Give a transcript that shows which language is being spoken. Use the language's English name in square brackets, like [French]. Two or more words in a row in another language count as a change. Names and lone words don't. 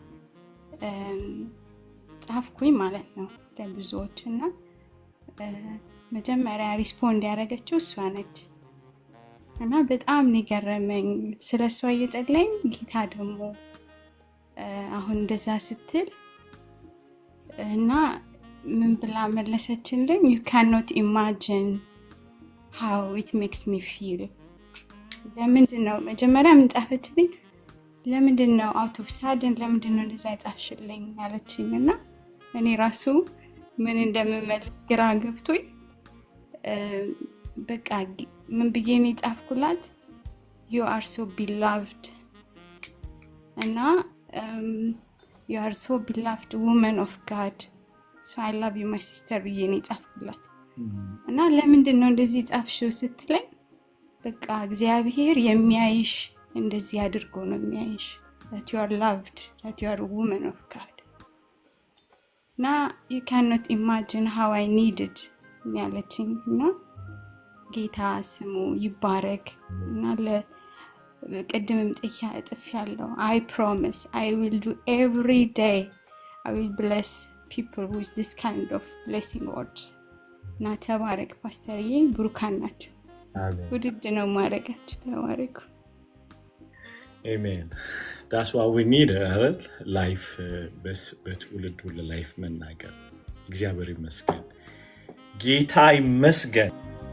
[Amharic] ጻፍኩኝ ማለት ነው ለብዙዎች እና መጀመሪያ ሪስፖንድ ያደረገችው እሷ ነች እና በጣም ንገረመኝ ስለሷ እየጸለይን ጌታ ደግሞ አሁን እንደዛ ስትል እና ምን ብላ መለሰችልኝ? [English] you cannot imagine how it makes me feel። [Amharic] ለምንድነው መጀመሪያ ምን ጻፈችልኝ? ለምንድነው [English] out of sudden [Amharic] ለምንድነው እንደዛ ጻፍሽልኝ ያለችኝ እና እኔ ራሱ ምን እንደምመልስ ግራ ገብቶኝ በቃ ምን ብዬ ነው የጻፍኩላት? [English] you are so beloved እና you are so beloved woman of God, so I love you my sister [Amharic] ብዬ ነው የጻፍኩላት እና ለምንድነው እንደዚህ ጻፍሽው ስትለኝ በቃ እግዚአብሔር የሚያይሽ እንደዚህ አድርጎ ነው የሚያይሽ፣ [English] that you are loved, that you are a woman of God እና you cannot imagine how I needed [Amharic] ያለችኝ እና ጌታ ስሙ ይባረክ እና ቅድምም ጽፍ ያለው [English] I promise I will do every day I will bless people with this kind of blessing words [Amharic] እና ተባረክ ፓስተርዬ፣ ብሩካን ናቸው። ውድድ ነው ማረጋችሁ። ተባረኩ። አሜን። [English] that's what we need አይደል? [Amharic] ላይፍ በትውልዱ ለላይፍ መናገር። እግዚአብሔር ይመስገን፣ ጌታ ይመስገን።